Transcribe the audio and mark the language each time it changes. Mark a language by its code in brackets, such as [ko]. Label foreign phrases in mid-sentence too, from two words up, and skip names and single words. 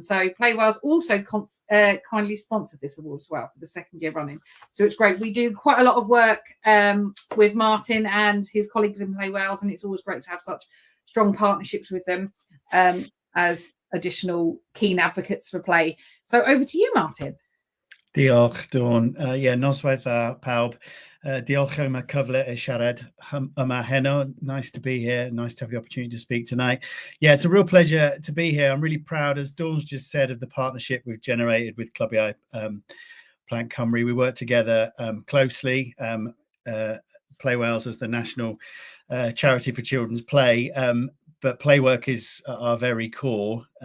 [en] So Play Wales also kindly sponsored this award as well for the 2nd year running. So it's great. We do quite a lot of work with Martin and his colleagues in Play Wales, and it's always great to have such strong partnerships with them as additional keen advocates for play. So over to you, Martin. [cy] Diolch, Dawn. Noswaith pawb. Diolch am y cyfle I siarad yma heno. [en] Nice to be here. Nice to have the opportunity to speak tonight. Yeah, it's a real pleasure to be here. I'm really proud, as Dawn's just said, of the partnership we've generated with Clwbiau Plant Cymru. We work together closely. Play Wales as the national charity for children's play, but play work is our very core.